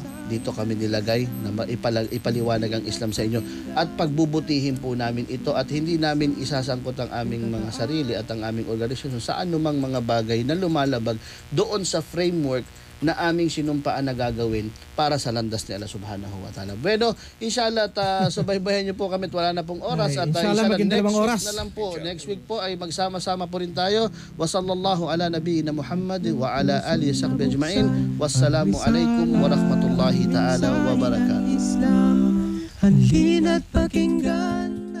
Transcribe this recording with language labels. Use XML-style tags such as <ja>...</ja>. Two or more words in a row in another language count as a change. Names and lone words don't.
<tl>Dito kami nilagay na ipaliwanag ang Islam sa inyo at pagbubutihin po namin ito, at hindi namin isasangkot ang aming mga sarili at ang aming organisasyon sa anumang mga bagay na lumalabag doon sa framework na aming sinumpaan na gagawin para sa landas ni Allah</tl> <ar>سبحانه وتعالى.</ar> <tl>Bueno, inshallah subaybayan niyo po kami at wala na pong oras, at inshallah</tl> <en>next week</en> <tl>po ay magsama-sama po rin tayo.</tl> <ar>وصلى الله على نبينا محمد وعلى آله صحبه أجمعين. والسلام عليكم ورحمة الله تعالى وبركاته.</ar> <tl>Halina't pakinggan</tl>